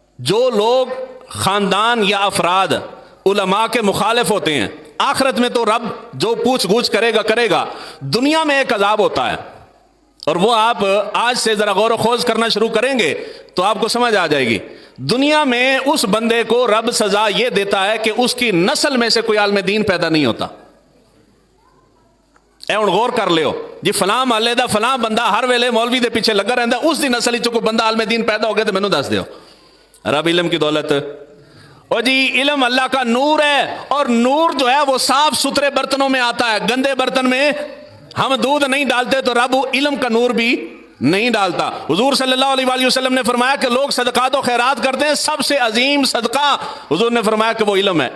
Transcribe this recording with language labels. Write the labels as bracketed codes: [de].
[ur] جو لوگ خاندان یا افراد علماء کے مخالف ہوتے ہیں, آخرت میں تو رب جو پوچھ گچھ کرے گا. دنیا میں ایک عذاب ہوتا ہے, اور وہ آپ آج سے ذرا غور و خوض کرنا شروع کریں گے تو آپ کو سمجھ آ جائے گی. دنیا میں اس بندے کو رب سزا یہ دیتا ہے کہ اس کی نسل میں سے کوئی عالم دین پیدا نہیں ہوتا. [pa] اے ہن غور کر لیو جی, فلاں محلے دا فلاں بندہ ہر ویلے مولوی دے پیچھے لگا رہندا, اس دی نسل وچ کوئی بندہ عالم دین پیدا ہو گیا تو مینوں دس دیو. [ur] رب علم کی دولت, اور جی علم اللہ کا نور ہے, اور نور جو ہے وہ صاف ستھرے برتنوں میں آتا ہے. گندے برتن میں ہم دودھ نہیں ڈالتے تو رب علم کا نور بھی نہیں ڈالتا. حضور صلی اللہ علیہ وآلہ وسلم نے فرمایا کہ لوگ صدقات و خیرات کرتے ہیں, سب سے عظیم صدقہ حضور نے فرمایا کہ وہ علم ہے.